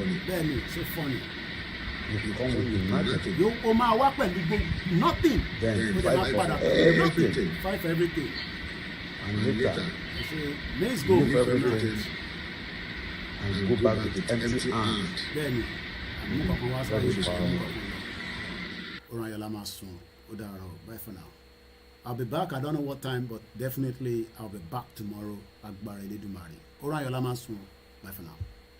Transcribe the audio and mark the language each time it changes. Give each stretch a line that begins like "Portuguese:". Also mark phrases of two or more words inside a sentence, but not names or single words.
English: Bẹ́ẹ̀ni, so funny. You come with nothing.
Yoruba: O máa wá pẹ̀lú nothing.
English: Then
Yoruba: O
English: fight
Yoruba: máa padà
English: for
Yoruba: pẹ̀lú
English: everything. nothing. Fight for everything. And later, Let's go. leave everything and go back with empty hand.
Yoruba: Bẹ́ẹ̀ni, àmú kankan wá sáré ìṣẹ́ ọmọ kankan lọ. Oran Ayọ̀lá máa sùn. Ó dára o.
English: Bye for now. I'll be back. I don't know what time, but definitely I'll be back tomorrow.
Yoruba: Agbára Elédùmarè. Oran Ayọ̀lá máa sùn.
English: Bye for now.